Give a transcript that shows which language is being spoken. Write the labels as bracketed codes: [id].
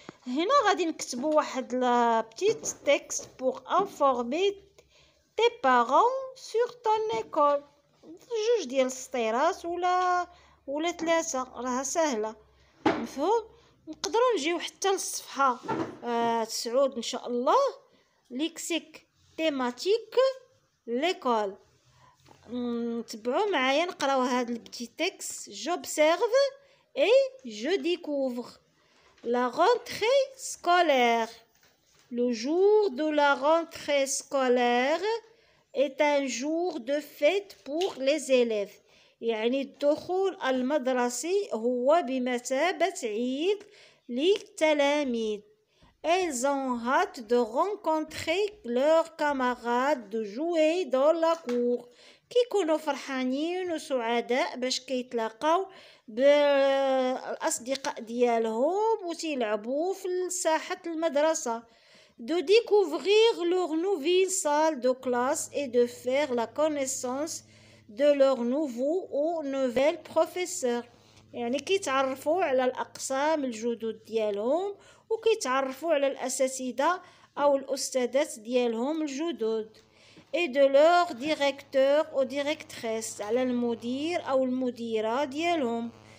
[ar] هنا غادي نكتبوا واحد [fr] لا بتيت تكست بور انفورمي تي بارون سور طون ايكول، [ar] جوج ديال السطيرات ولا ثلاثه، راها سهله مفهوم. نقدروا نجيو حتى للصفحه 9 ان شاء الله، [fr] ليكسيك تيماتيك ليكول. [ar] تبعوا معايا نقراو هاد البتي تكست. [fr] j'observe et je découvre la rentrée scolaire. Le jour de la rentrée scolaire est un jour de fête pour les élèves. [ar] يعني الدخول المدرسي هو بمثابة عيد للتلاميذ. [fr] Elles ont hâte de rencontrer leurs camarades, de jouer dans la cour. [ar] كيكونوا فرحانين وسعداء باش كيتلاقاو بالأصدقاء ديالهم وتيلعبوا في ساحة المدرسة. [fr] de découvrir leur nouvelle salle de classe et de faire la connaissance de leurs nouveaux ou nouvelles professeurs. [ar] يعني كيتعرفوا على الأقسام الجدد ديالهم وكيتعرفوا على الأساتذة أو الأستاذات ديالهم الجدد. [fr] et de leur directeur ou directrice [ar] على المدير أو المديرة ديالهم.